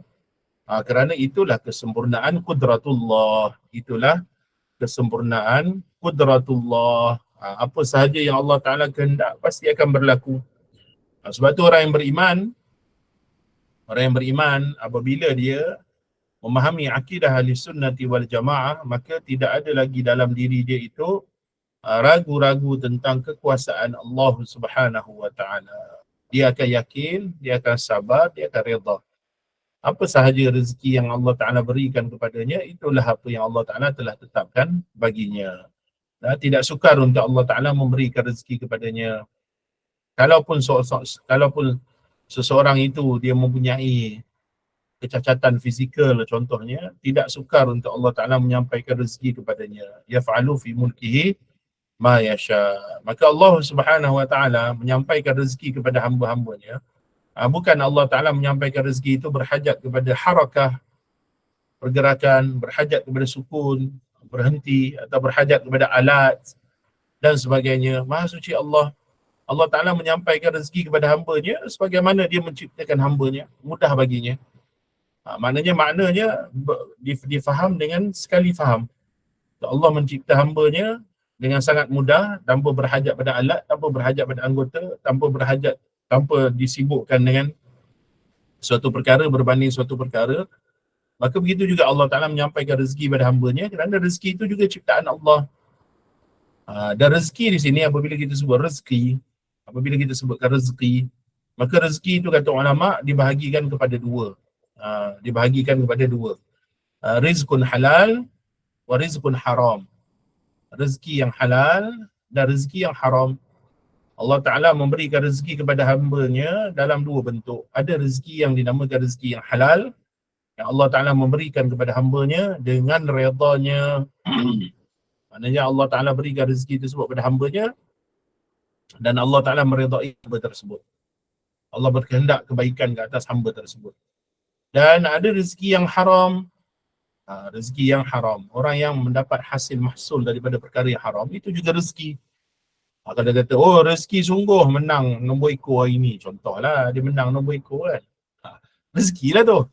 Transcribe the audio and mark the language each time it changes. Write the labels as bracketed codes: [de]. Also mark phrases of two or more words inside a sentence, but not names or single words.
[ms] Kerana itulah kesempurnaan kudratullah. Itulah kesempurnaan kudratullah. Apa sahaja yang Allah Ta'ala kehendak pasti akan berlaku. Sebab tu orang yang beriman apabila dia memahami akidah [ar] أهل السنة والجماعة, [ms] maka tidak ada lagi dalam diri dia itu ragu-ragu tentang kekuasaan Allah Subhanahu wa Ta'ala. Dia akan yakin, dia akan sabar, dia akan redha. Apa sahaja rezeki yang Allah Ta'ala berikan kepadanya, itulah apa yang Allah Ta'ala telah tetapkan baginya. Tidak sukar untuk Allah Ta'ala memberikan rezeki kepadanya. Kalaupun seseorang itu dia mempunyai kecacatan fizikal contohnya, tidak sukar untuk Allah Ta'ala menyampaikan rezeki kepadanya. [ar] يفعل في ملكه ما يشاء. [ms] Maka Allah Subhanahu wa Ta'ala menyampaikan rezeki kepada hamba-hambanya. Bukan Allah Ta'ala menyampaikan rezeki itu berhajat kepada harakah, pergerakan, berhajat kepada sukun, berhenti, atau berhajat kepada alat dan sebagainya. Maha suci Allah. Allah Ta'ala menyampaikan rezeki kepada hambanya sebagaimana dia menciptakan hambanya, mudah baginya. Maknanya difaham dengan sekali faham. Allah mencipta hambanya dengan sangat mudah, tanpa berhajat pada alat, tanpa berhajat pada anggota, tanpa disibukkan dengan suatu perkara berbanding suatu perkara, maka begitu juga Allah Ta'ala menyampaikan rezeki pada hamba-Nya, kerana rezeki itu juga ciptaan Allah. Dan rezeki di sini apabila kita sebut rezeki, apabila kita sebutkan rezeki, maka rezeki itu kata ulama dibahagikan kepada dua. Dibahagikan kepada dua. [ar] رزق حلال و رزق حرام. [ms] Rezeki yang halal dan rezeki yang haram. Allah Ta'ala memberikan rezeki kepada hamba-Nya dalam dua bentuk. Ada rezeki yang dinamakan rezeki yang halal, yang Allah Ta'ala memberikan kepada hamba-Nya dengan redha-Nya. Maknanya Allah Ta'ala berikan rezeki tersebut kepada hamba-Nya dan Allah Ta'ala meredai hamba tersebut. Allah berkehendak kebaikan ke atas hamba tersebut. Dan ada rezeki yang haram. Rezeki yang haram, orang yang mendapat hasil mahsul daripada perkara yang haram, itu juga rezeki. Kalau dia kata, oh rezeki sungguh menang nombor ekor hari ni, contohlah dia menang nombor ekor kan, rezeki lah tu.